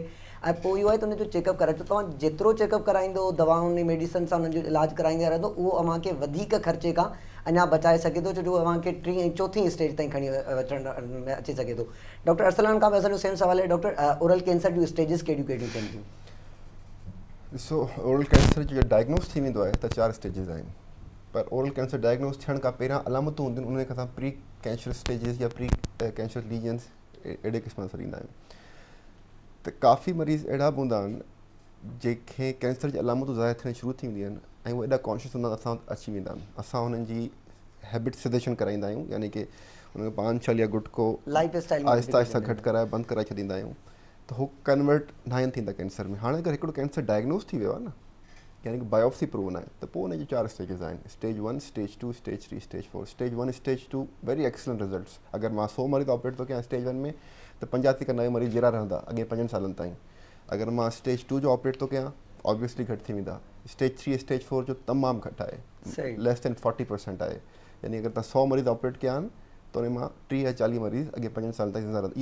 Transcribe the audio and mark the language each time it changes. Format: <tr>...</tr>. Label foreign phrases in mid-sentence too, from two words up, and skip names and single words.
<sd>ऐं पोइ इहो आहे त उनजो चेकअप कराए, तव्हां जेतिरो चेकअप कराईंदो, दवाउनि मेडिसन सां उन्हनि जो इलाजु कराईंदा रहंदो, उहो अव्हांखे वधीक ख़र्चे खां अञा बचाए सघे थो, छो जो अव्हांखे 3 ऐं 4थीं स्टेज ताईं खणी अचण में अची सघे थो। डॉक्टर अरसलान खां बि असांजो सेम सवाल आहे,</sd> <en>doctor oral cancer</en> <sd>जूं स्टेजिस कहिड़ियूं कहिड़ियूं थियनि थियूं? ॾिसो,</sd> <en>oral cancer</en> <sd>जो डायग्नोस थी वेंदो आहे त 4 स्टेजिस आहिनि, पर</sd> <en>oral cancer diagnose</en> <sd>थियण खां पहिरियां अलामतूं हूंदियूं आहिनि, उन खां असां</sd> <en>pre cancer stages</en> <sd>या</sd> <en>pre cancer lesions</en> <sd>अहिड़े क़िस्म सां ॾींदा आहियूं। त काफ़ी मरीज़ अहिड़ा बि हूंदा आहिनि जंहिंखे कैंसर जी अलामतूं ज़ाहिर थियण शुरू थी वेंदियूं आहिनि ऐं उहे एॾा कॉन्शियस हूंदा आहिनि, असां वटि अची वेंदा आहिनि। असां हुननि जी</sd> <en>habit suggestion</en> <sd>कराईंदा आहियूं, यानी कि हुनखे पान छल या गुटको</sd> <en>life style</en> <sd>आहिस्ता आहिस्ता घटि कराए बंदि कराए छॾींदा आहियूं, त हू कन्वर्ट न आहिनि थींदा कैंसर में। हाणे अगरि हिकिड़ो</sd> <en>cancer diagnose</en> <sd>थी वियो आहे न, यानी कि</sd> <en>biopsy proven</en> <sd>आहे, त पोइ हुनजी 4 स्टेजिस आहिनि,</sd> <en>stage 1, stage 2, stage 3, stage 4. stage 1, stage 2 very excellent results.</en> <sd>अगरि मां 100 मरीज़ ऑपरेट थो कयां स्टेज 1 में, त 85 मरीज़ जहिड़ा रहंदा अॻे 5 सालनि ताईं। अगरि मां स्टेज 2 जो ऑपरेट थो कयां, ऑब्वियसली घटि थी वेंदा।</sd> <en>stage 3, stage 4</en> <sd>जो तमामु घटि आहे,</sd> <en>less than</en> <sd>40% आहे। यानी अगरि तव्हां 100 मरीज़ ऑपरेट कया आहिनि त उन मां 30 या 40 मरीज़ अॻे 5 साल ताईं ज़िंदा रहंदा।</sd>